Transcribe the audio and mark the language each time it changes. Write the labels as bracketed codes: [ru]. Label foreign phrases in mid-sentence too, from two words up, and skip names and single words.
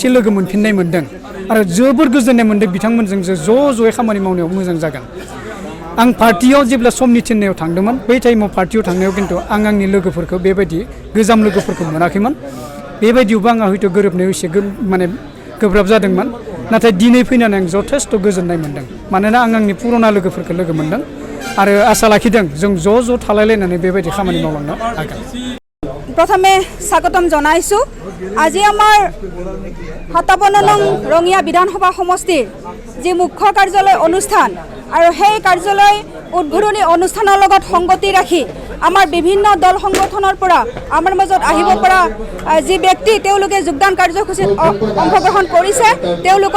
[brx] लोगो मोनफिननाय मोन्दों आरो जोबोर गोजोननाय मोन्दों बिथांमोनजों ज'यै खामानि मावनायाव मोजां जागोन आं पार्टियाव जेब्ला समनि थिननायाव थांदोंमोन बै टाइमाव पार्टियाव थांनायाव खिन्थु आं आंनि लोगोफोरखौ बेबायदि गोजाम लोगोफोरखौ मोनाखैमोन बेबायदियावबो आंहा हयथ' गोरोबनायाव एसे माने गोब्राब जादोंमोन नाथाय दिनै फैनानै आं जथेस्थ' गोजोननाय मोन्दों मानोना आं आंनि पुराना लोगोफोरखौ लोगो मोन्दों आरो आसा लाखिदों जों ज' थालायलायनानै बेबायदि खामानि मावलांनो हागोन [as] প্ৰথমে স্বাগতম জনাইছোঁ আজি আমাৰ 57 নং ৰঙিয়া বিধানসভা সমষ্টিৰ যি মুখ্য কাৰ্যালয় অনুষ্ঠান আৰু সেই কাৰ্যালয় উদ্বোধনী অনুষ্ঠানৰ লগত সংগতি ৰাখি আমাৰ বিভিন্ন দল সংগঠনৰ পৰা আমাৰ মাজত আহিব পৰা যি ব্যক্তি তেওঁলোকে যোগদান কাৰ্যসূচীত অংশগ্ৰহণ কৰিছে তেওঁলোকক